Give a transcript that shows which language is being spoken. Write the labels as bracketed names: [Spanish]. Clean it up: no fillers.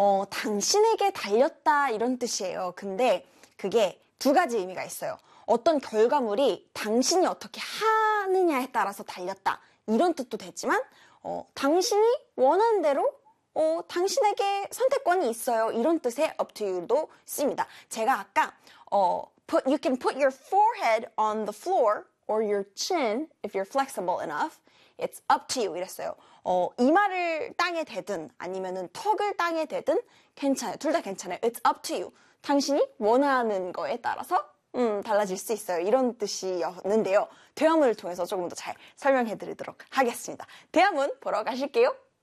[Korean] 당신에게 달렸다 이런 뜻이에요. 근데 그게 두 가지 의미가 있어요. 어떤 결과물이 당신이 어떻게 하느냐에 따라서 달렸다 이런 뜻도 되지만 당신이 원하는 대로 당신에게 선택권이 있어요. 이런 뜻의 up to you도 씁니다. 제가 아까 [English] you can put your forehead on the floor or your chin if you're flexible enough. It's up to you [Korean] 이랬어요. 이마를 땅에 대든 아니면은 턱을 땅에 대든 괜찮아요. 둘다 괜찮아요. [English] It's up to you. [Korean] 당신이 원하는 거에 따라서 달라질 수 있어요. 이런 뜻이었는데요. 대화문을 통해서 조금 더잘 설명해 드리도록 하겠습니다. 대화문 보러 가실게요.